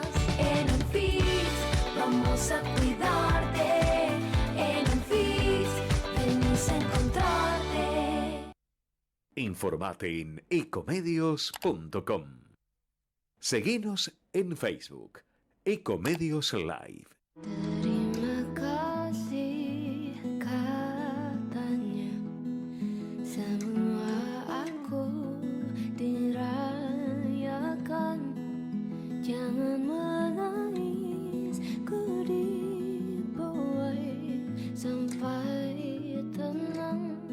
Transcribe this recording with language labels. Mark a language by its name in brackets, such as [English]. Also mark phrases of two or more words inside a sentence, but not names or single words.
[Spanish] En UNFIS vamos a cuidarte. En UNFIS venimos a encontrarte. Informate en ecomedios.com. Seguinos en Facebook, Ecomedios Live. [Indonesian] Terima kasih katanya, semua aku dirayakan. Jangan menangis, ku dibuai sampai tenang.